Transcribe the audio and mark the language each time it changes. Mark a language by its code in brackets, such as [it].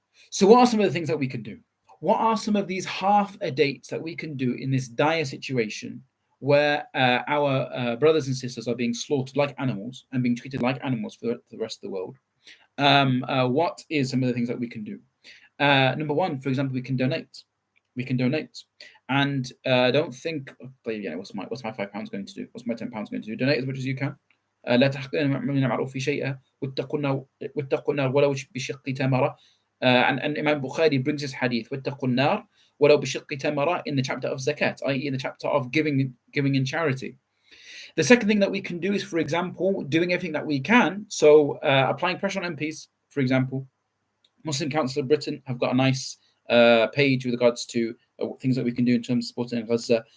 [en] So what are some of the things that we can do? What are some of these half a dates that we can do in this dire situation where our brothers and sisters are being slaughtered like animals and being treated like animals for the rest of the world? What is some of the things that we can do? Number one, for example, we can donate. We can donate, and don't think, oh, yeah, what's my £5 going to do? What's my £10 going to do? Donate as much as you can. [ar] لا تحقرن من المعروف شيئا واتقوا النار ولو بشق تمرة. [en] And Imam Bukhari brings this hadith, [ar] واتقوا النار ولو بشق تمرة, [en] in the chapter of zakat, i.e. in the chapter of giving in charity. The second thing that we can do is, for example, doing everything that we can. So applying pressure on MPs, for example. Muslim Council of Britain have got a nice page with regards to things that we can do in terms of supporting Gaza.